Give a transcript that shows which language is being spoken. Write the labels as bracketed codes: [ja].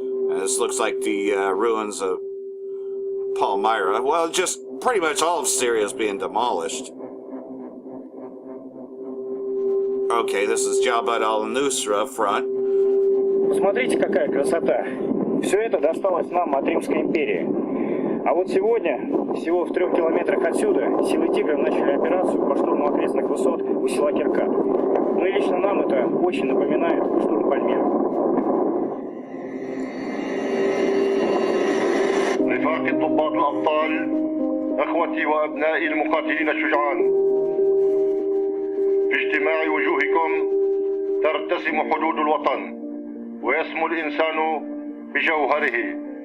[en] And this looks like the ruins of Palmyra. Well, just pretty much all of Syria is being demolished. Okay, this is Jabhat al-Nusra front. [ru] Смотрите, какая красота. Все это досталось нам от Римской империи. А вот сегодня, всего в 3 километрах отсюда, силы «Тигра» начали операцию по штурму окрестных высот у села Киркат. Ну и лично нам это очень напоминает штурм Пальмиры. [ar] رفاقي الضباط الأبطال، أخوتي وأبنائي المقاتلين الشجعان، في اجتماع وجوهكم ترتسم حدود الوطن ويسمو الإنسان بجوهره.